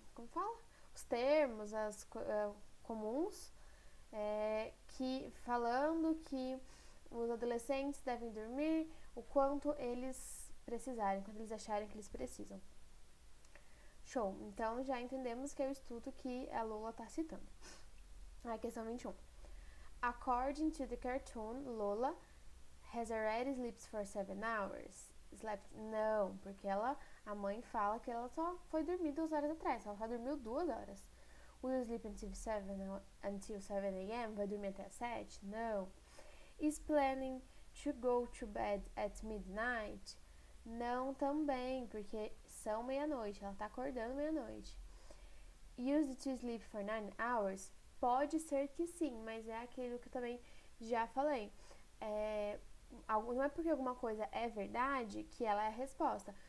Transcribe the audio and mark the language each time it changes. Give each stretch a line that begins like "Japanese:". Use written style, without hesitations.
Portuguese: fala? Os termos, as comuns, que falando que os adolescentes devem dormir o quanto eles precisarem, quando eles acharem que eles precisam. Show! Então já entendemos que é o estudo que a Lola está citando. A questão 21.
English: According to the cartoon, Lola has already slept for 7 hours. Slept?
Portuguese: Não, porque a mãe fala que ela só foi dormir 2 horas atrás. Ela só dormiu 2 horas.
English: Will you sleep until 7 a.m.?
Portuguese: Vai dormir até as 7? Não.
English: Is planning to go to bed at midnight?
Portuguese: Não também, porque são meia-noite. Ela tá acordando meia-noite.
English: Used to sleep for 9 hours?
Portuguese: Pode ser que sim, mas é aquilo que eu também já falei. Não é porque alguma coisa é verdade que ela é a resposta.